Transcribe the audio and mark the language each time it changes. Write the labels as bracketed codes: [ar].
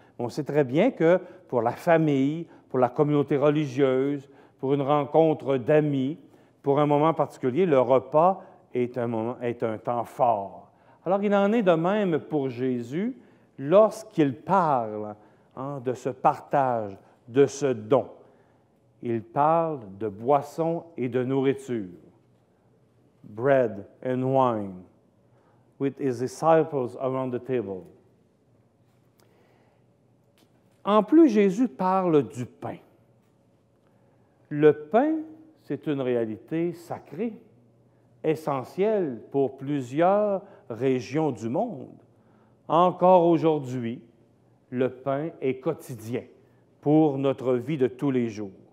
[fr] On sait très bien que pour la famille, pour la communauté religieuse, pour une rencontre d'amis, pour un moment particulier, le repas est un temps fort. Alors, il en est de même pour Jésus lorsqu'il parle de ce partage, de ce don. Il parle de boisson et de nourriture. [en] Bread and wine, with his disciples around the table. [fr] En plus, Jésus parle du pain. Le pain, c'est une réalité sacrée, essentielle pour plusieurs régions du monde. Encore aujourd'hui, le pain est quotidien pour notre vie de tous les jours.